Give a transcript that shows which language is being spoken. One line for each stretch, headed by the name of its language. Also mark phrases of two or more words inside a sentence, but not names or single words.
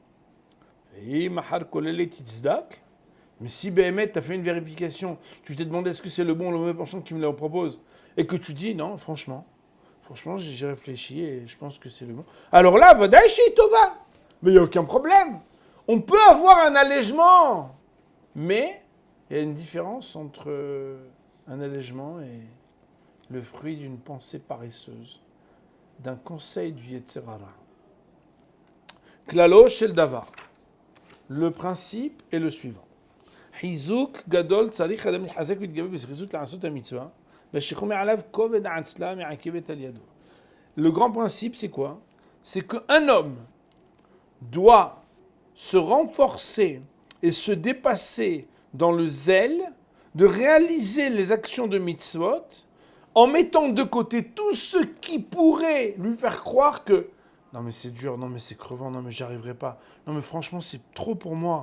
French: Mais si Béhémet, tu as fait une vérification, tu t'es demandé est-ce que c'est le bon ou le mauvais penchant qui me le propose, et que tu dis non, franchement, j'ai réfléchi et je pense que c'est le bon. Alors là,
Hebrew: ודאי שזה טובה,
French: mais il n'y a aucun problème. On peut avoir un allègement, mais il y a une différence entre un allègement et le fruit d'une pensée paresseuse, d'un conseil du
Hebrew: יצר הרע. כללו של דבר.
French: Le principe est le suivant.
Hebrew: חיזוק גדול צריך אדם להתחזק ולהתגבר בזריזות לעשות המצווה, והשכום מעליו כובד העצלה מעכבת על ידו.
French: Le grand principe, c'est quoi? C'est qu'un homme doit se renforcer et se dépasser dans le zèle de réaliser les actions de mitzvot en mettant de côté tout ce qui pourrait lui faire croire que non mais c'est dur, non mais c'est crevant, non mais j'y arriverai pas, non mais franchement c'est trop pour moi.